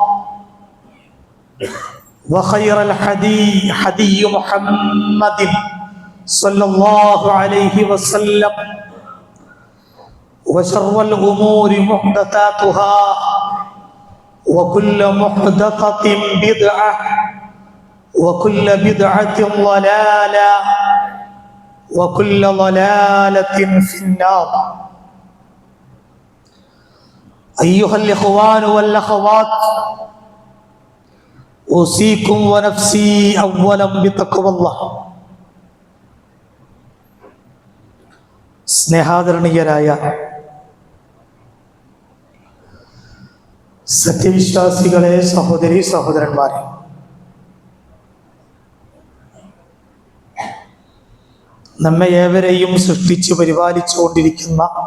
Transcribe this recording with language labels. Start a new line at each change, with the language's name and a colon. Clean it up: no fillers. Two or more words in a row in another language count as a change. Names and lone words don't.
Arabic: وخير الحديث حديث محمد صلى الله عليه وسلم وشر الأمور محدثاتها وكل محدثة بدعة وكل بدعة ضلالة وكل ضلالة في النار. أيها الإخوان والأخوات أوصيكم ونفسي أولا بتقوى الله.
Malayalam: സ്നേഹാദരണീയരായ സത്യവിശ്വാസികളെ, സഹോദരി സഹോദരന്മാരെ, നമ്മെ ഏവരെയും സൃഷ്ടിച്ച് പരിപാലിച്ചുകൊണ്ടിരിക്കുന്ന